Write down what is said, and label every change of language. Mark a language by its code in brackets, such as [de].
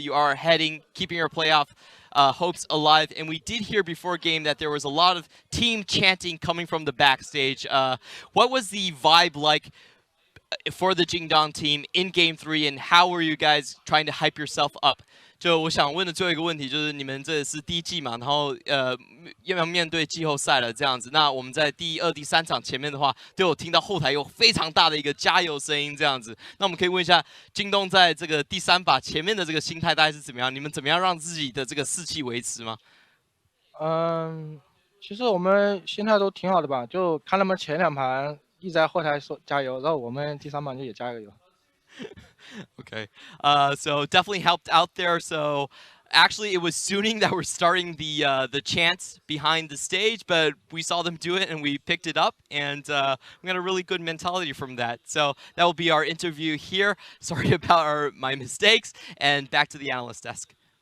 [en] You are keeping your playoff hopes alive, and we did hear before game that there was a lot of team chanting coming from the backstage. What was the vibe like for the Jingdong team in game 3, and how were you guys trying to hype yourself up? [zh] 就我想问的最后一个问题就是，你们这是第1季嘛，然后要面对季后赛了这样子。那我们在第2、第3场前面的话，都有听到后台有非常大的一个加油声音这样子。那我们可以问一下，京东在这个第3把前面的这个心态大概是怎么样？你们怎么样让自己的这个士气维持吗？其实我们心态都挺好的吧，就看他们前2盘一直在后台说加油，然后我们第3盘就也加油。 [en] Okay, so definitely helped out there. So actually, it was Suning that were starting the chants behind the stage, but we saw them do it and we picked it up, and we got a really good mentality from that. So that will be our interview here. Sorry about my mistakes, and back to the analyst desk.